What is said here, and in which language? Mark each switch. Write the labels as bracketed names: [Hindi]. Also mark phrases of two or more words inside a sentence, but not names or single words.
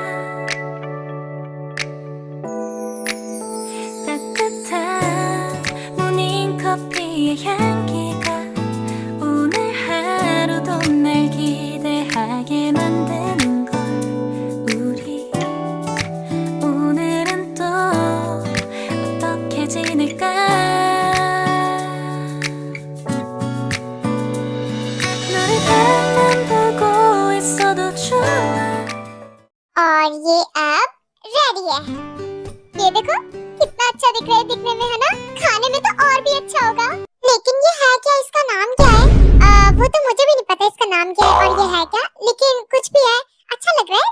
[Korean] 따뜻한 모닝커피의 향기가 오늘 하루도 날 기대하게 만드는 걸 우리 오늘은 또 어떻게 지낼까 너를 바라만 보고 있어도 좋아 [Hindi] और ये अब रेडी है। ये देखो कितना अच्छा दिख रहा है दिखने में है ना। खाने में तो और भी अच्छा होगा। लेकिन ये है क्या? इसका नाम क्या है? अब वो तो मुझे भी नहीं पता इसका नाम क्या है और ये है क्या, लेकिन कुछ भी है अच्छा लग रहा है।